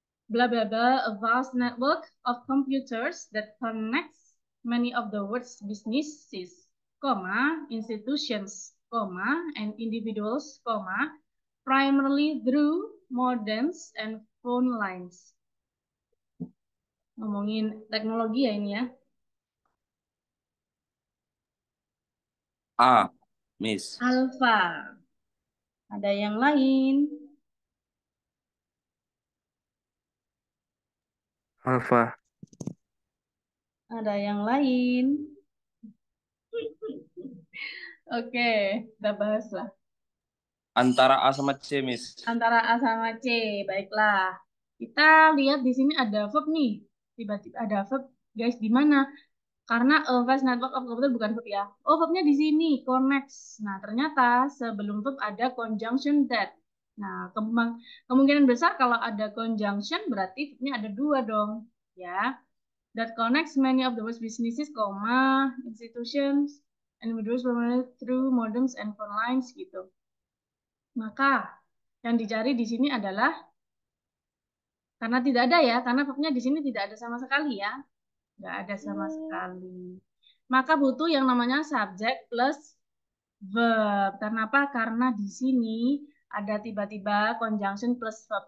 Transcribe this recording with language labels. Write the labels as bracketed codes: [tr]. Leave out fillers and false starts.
[en] Blah blah blah, a vast network of computers that connects many of the world's businesses, comma, institutions, comma, and individuals, comma, primarily through modems and phone lines. [id] Ngomongin teknologi ya ini ya. A, Miss. Alfa. Ada yang lain? Alfa. Ada yang lain? Oke, kita bahas lah. Antara A sama C, Miss. Antara A sama C, baiklah. Kita lihat di sini ada verb nih. Tiba-tiba ada verb, guys, di mana? Karena a vast network of computer bukan verb ya. Oh, verbnya di sini, connects. Nah, ternyata sebelum verb ada conjunction that. Nah, kemungkinan besar kalau ada conjunction berarti verbnya ada dua dong. [en] Ya, that connects many of the world's businesses, institutions, and individuals through modems and phone lines gitu. [id] Maka yang dicari di sini adalah karena tidak ada ya, karena verbnya di sini tidak ada sama sekali ya. Nggak ada sama sekali. Maka butuh yang namanya subject plus verb. Kenapa? Karena di sini ada tiba-tiba conjunction plus verb.